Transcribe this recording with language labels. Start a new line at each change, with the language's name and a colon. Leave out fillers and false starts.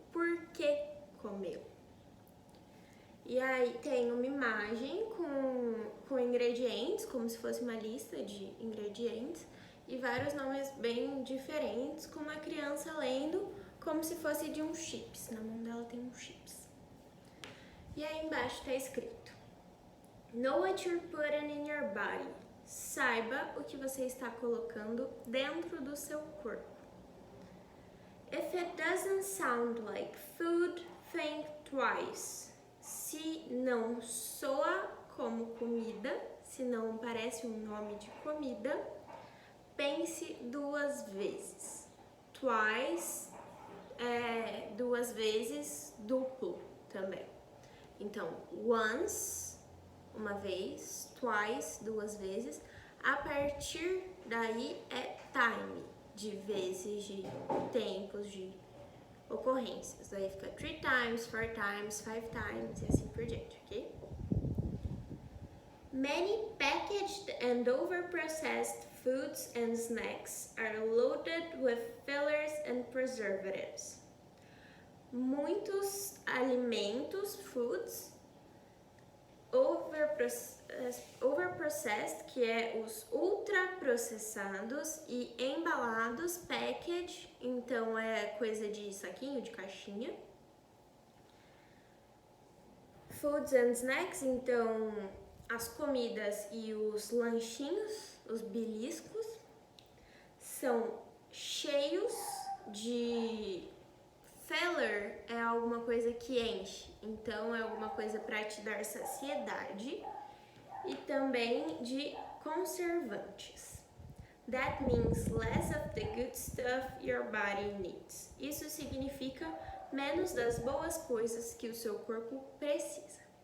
Portuguese: Por que comê-lo? E aí tem uma imagem com ingredientes, como se fosse uma lista de ingredientes, e vários nomes bem diferentes, com uma criança lendo como se fosse de um chips. Na mão dela tem um chips. E aí embaixo está escrito:
English: Know what you're putting in your body.
Portuguese: Saiba o que você está colocando dentro do seu corpo.
English: If it doesn't sound like food, think twice.
Portuguese: Se não soa como comida, se não parece um nome de comida, pense duas vezes. Twice é duas vezes, duplo também. Então, once, uma vez, twice, duas vezes. A partir daí é time, de vezes, de tempos, de ocorrências. Daí fica 3 times, 4 times, 5 times e assim por diante, ok?
English: Many packaged and overprocessed foods and snacks are loaded with fillers and preservatives.
Portuguese: Muitos alimentos, foods, overprocessed, que é os ultraprocessados, e embalados, package, então é coisa de saquinho, de caixinha. Foods and snacks, então as comidas e os lanchinhos, os beliscos, são cheios de... Filler é alguma coisa que enche, então é alguma coisa para te dar saciedade, e também de conservantes.
English: That means less of the good stuff your body needs.
Portuguese: Isso significa menos das boas coisas que o seu corpo precisa.